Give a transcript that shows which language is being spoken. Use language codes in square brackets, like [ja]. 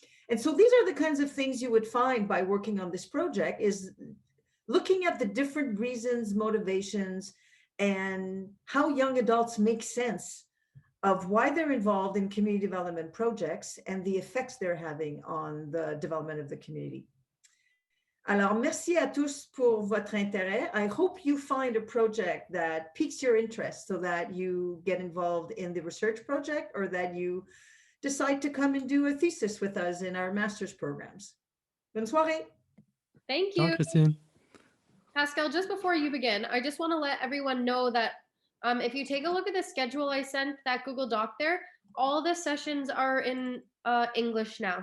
[en] And so these are the kinds of things you would find by working on this project, is looking at the different reasons, motivations, and how young adults make sense of why they're involved in community development projects and the effects they're having on the development of the community. [fr] Alors, merci à tous pour votre intérêt. [en] I hope you find a project that piques your interest so that you get involved in the research project or that you decide to come and do a thesis with us in our master's programs. [fr] Bonne soirée. [en] Thank [fr] Ciao, [en] you. Christine. Pascal, just before you begin, I just want to let everyone know that if you take a look at the schedule I sent, that Google Doc there, all the sessions are in English now.